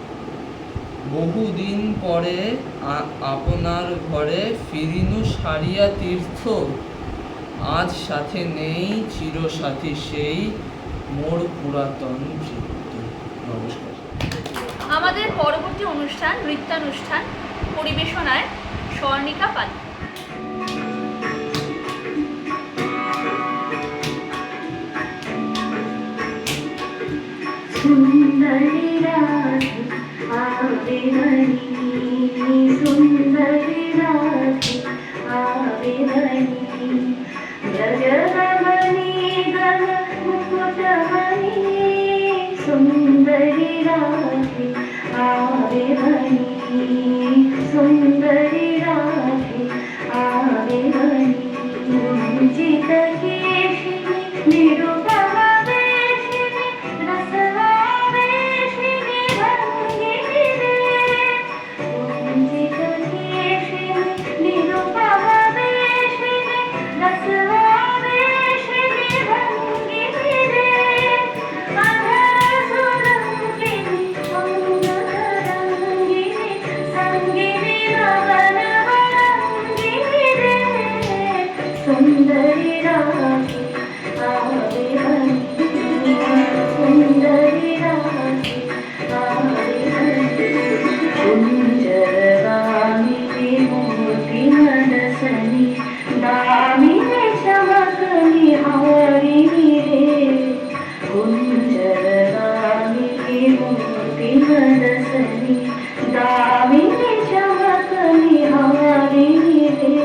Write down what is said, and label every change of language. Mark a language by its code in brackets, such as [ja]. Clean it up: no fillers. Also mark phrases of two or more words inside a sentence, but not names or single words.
[bn] বহুদিন পরে আপনার ঘরে, ফিরিনু সারিয়া তীর্থ, আজ সাথে নেই চিরসাথী সেই, মোর পুরাতন ভৃত্য। নমস্কার। আমাদের পরবর্তী অনুষ্ঠান নৃত্যানুষ্ঠান, পরিবেশনায় স্বর্ণিকা পাত্র। [hi] सुंदरी राधे आवे बनी, सुंदरी राधे आवे बनी, गजगमनी गज मुकुटमणि, सुंदरी राधे आवे बनी, सुंदरी राधे आवे बनी। कुंजित केशिनी निरुपम वेशिनी, रसवावेशिनी भंगिनी रे, कुंजित केशिनी निरुपम वेशिनी, रसवावेशिनी भंगिनी रे, अधर सुरंगिनी अंगतरंगिनी, संगिनी नवन वरंगिनी रे, सुंदरी राधे आवे बनी, सुंदरी राधे आवे बनी। कुंजरगामिनी मोती मनसनी, दामिनी चमकनी हारिणी रे, कुंजरगामिनी मोती मनसनी, दामिनी चमकनी हारिणी रे,